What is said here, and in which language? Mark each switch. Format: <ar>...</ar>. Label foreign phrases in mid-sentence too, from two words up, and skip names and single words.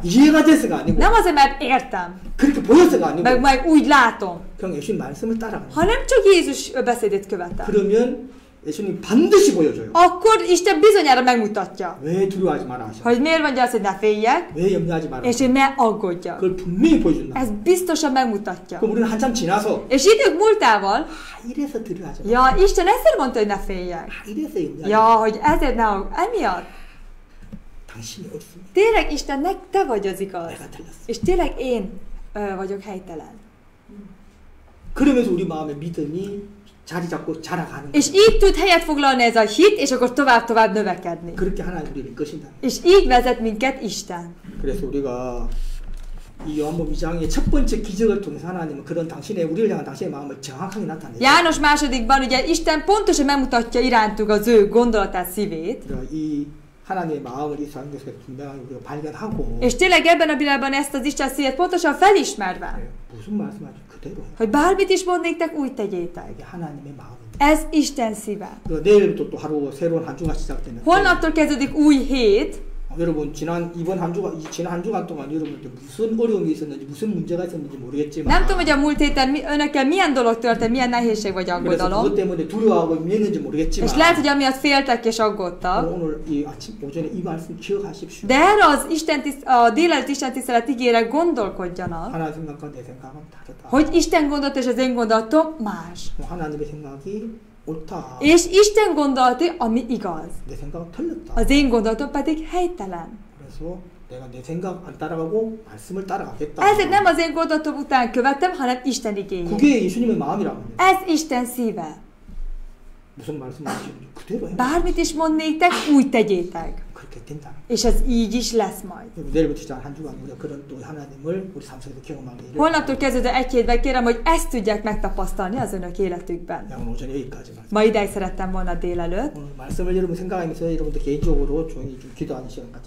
<ko>이해가 돼서가 아니고</ko> <hu>Nem azért, mert értem,</hu> <ko>그렇게 보여서가 아니고</ko> <hu>meg úgy látom,</hu> <ko>그냥 예수님 말씀을 따라가는 거예요.</ko> <hu>hanem csak Jézus beszédét követem.</hu> <ko>그러면 예수님 반드시 보여줘요.</ko> <hu>Akkor Isten bizonyára megmutatja,</hu> <ko>왜 두려워하지 마라 하셔.</ko> <hu>hogy miért mondja azt, hogy ne féljek,</hu> <ko>왜 염려하지 마라.</ko> <hu>és hogy ne aggódjak.</hu> <ko>그걸 분명히 보여준다.</ko> <hu>Ez biztosan megmutatja.</hu> <ko>그럼 우리는 한참 지나서</ko> <hu>És idők múltával,</hu> <ko>이래서 두려워하지 마라.</ko> <hu>ja, Isten ezért mondta, hogy ne féljek.</hu> <ko>이래서 염려하지</ko> <hu>Ja,</hu> <ko>마라.</ko> <hu>hogy ezért ne aggódj. Emiatt.</hu> <ko>당신이 옳습니다.</ko> <hu>Tényleg Istennek te vagy az igaz.</hu> <ko>내가 틀렸어.</ko> <hu>És tényleg én vagyok helytelen.</hu> <ko>그러면서 우리 마음에 믿음이 자리 잡고 자라가는</ko> <hu>És</hu> <ko>거예요.</ko> <hu>így tud helyet foglalni ez a hit, és akkor tovább növekedni.</hu> <ko>그렇게 하나님 우리를 이끄신다.</ko> <hu>És így vezet minket Isten.</hu> <ko>그래서 우리가 이 요한복음 2장의 첫 번째 기적을 통해서 하나님은 그런 당신의 우리를 향한 당신의 마음을 정확하게 나타내요.</ko> <hu>János másodikban ugye Isten pontosan megmutatja irántuk az ő gondolatát, szívét.</hu> <ko>우리가 이 하나님의 마음을 이 사람에서 분명하게 우리가 발견하고</ko> <hu>És tényleg ebben a világban ezt az Isten szívet pontosan felismerve,</hu> <ko>무슨 말씀하지 그대로 해요.</ko> <hu>hogy bármit is mond néktek, úgy tegyétek.</hu> <ko>이게 하나님의 마음입니다.</ko> <hu>Ez Isten szíve.</hu> <ko>그리고 내일부터 또 하루 새로운 한 주가 시작되는데</ko> <hu>Holnaptól kezdődik új hét.</hu> <ko>여러분 지난 한 주간 동안 여러분들 무슨 어려움이 있었는지 무슨 문제가 있었는지 모르겠지만</ko> <hu>Nem tudom, hogy a múlt héten önökkel milyen dolog történt, milyen nehézség vagy</hu> <ko>그래서</ko> <hu>aggodalom.</hu> <ko>그것 때문에 두려워하고 미했는지 모르겠지만</ko> <hu>És lehet, hogy amiatt féltek és aggódtak.</hu> <ko>오늘 이 아침 오전에 이 말씀 기억하십시오.</ko> <hu>De erre az a délelőtt Isten tisztelet ígére gondolkodjanak,</hu> <ko>하나님 생각과 내 생각은 다르다.</ko> <hu>hogy Isten gondolat és az én gondolatom más.</hu> <ko>하나님의 생각이 옳다.</ko> <hu>És Isten gondolati, ami igaz.</hu> <ko>내 생각은 틀렸다.</ko> <hu>Az én gondolatom pedig helytelen.</hu> <ko>그래서 내가 내 생각 안 따라가고 말씀을 따라가겠다.</ko> <hu>Ezért nem az én gondolatom után követem, hanem Isten igényét.</hu> <ko>그게 예수님의 마음이라고 합니다.</ko> <hu>Ez Isten szíve.</hu> <ko>무슨 말씀하시는지 그대로 해.</ko> <hu>Bármit is mond néktek, úgy tegyétek.</hu> <ko>그렇게 그렇게 된다.</ko> <hu>És ez így is lesz majd.</hu> <ko>내일부터 시작 한 주간 우리가 그런 또 하나님을 우리 삶 속에서 경험하게.</ko> <hu>Holnaptól kezdve egy hétben kérem, hogy ezt tudják megtapasztalni az önök életükben.</hu> <ko>오늘 오전 여기까지만.</ko> <hu>Ma ideig szerettem volna délelőtt.</hu> <ko>오늘 말씀을 여러분 생각하면서 여러분들 개인적으로 조용히 좀 기도하는 시간 같은.</ko>